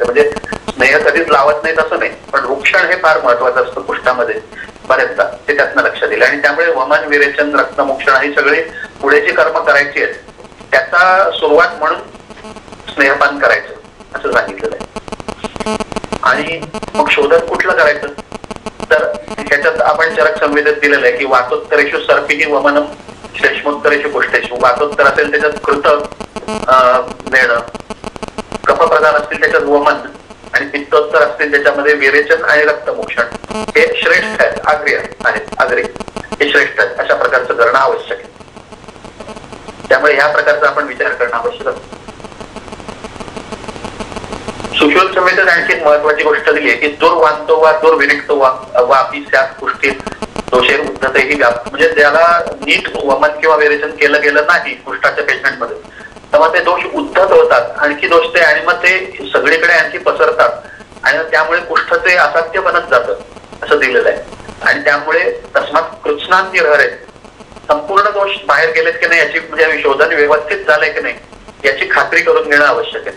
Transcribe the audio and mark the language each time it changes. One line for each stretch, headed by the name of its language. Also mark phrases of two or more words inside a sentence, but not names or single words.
Marathi: म्हणजे स्नेह कधीच लावत नाही तसं नाही, पण वृक्षण हे फार महत्वाचं असतं कुष्ठामध्ये बऱ्याचदा, ते त्यातनं लक्षात दिलं. आणि त्यामुळे वमन विरेचन रक्तमोक्षण ही सगळे पुढे जी कर्म करायची आहेत त्याचा सुरुवात म्हणून स्नेहपान करायचं असं सांगितलेलं आहे. आणि मग शोधन कुठलं करायचं तर ह्याच्यात आपण चरक संवेदेत दिलेलं आहे की
Sanskrit: वातोत्तरेषु सर्पिणी वमनम श्लेष्मोत्तरेषु कुष्ठेषु.
Marathi: वातोत्तर असेल त्याच्यात कृत देणं, कफप्रधान असतील त्याच्यात वमन, आणि पित्तोत्तर असतील त्याच्यामध्ये विरेचन आणि रक्तमोक्षण हे श्रेष्ठ आहेत, आग्रे हे श्रेष्ठ आहेत. अशा प्रकारचं करणं आवश्यक आहे. त्यामुळे ह्या प्रकारचा आपण विचार करणं आवश्यक असतं. सुश्रुत संहितेत आणखी एक महत्वाची गोष्ट दिली आहे की
Sanskrit: दुर्वांतो वा दुर्विनिक्तो वा अपि स्यात् कुष्ठीत दोषेर उद्धतेहि व्याप्त.
Marathi: म्हणजे त्याला नीट वमन किंवा विरेचन केलं गेलं नाही कुष्ठाच्या पेशंटमध्ये तर मग ते दोष उद्धत होतात, आणखी दोष ते, आणि मग ते सगळीकडे आणखी पसरतात आणि त्यामुळे कुष्ठचे असाध्य बनत जातं असं दिलेलं आहे. आणि त्यामुळे
Sanskrit: तस्मात कृत्स्नांती रहरे,
Marathi: संपूर्ण दोष बाहेर गेलेत की नाही याची, म्हणजे शोधन व्यवस्थित झालंय की नाही याची खात्री करून घेणं आवश्यक आहे.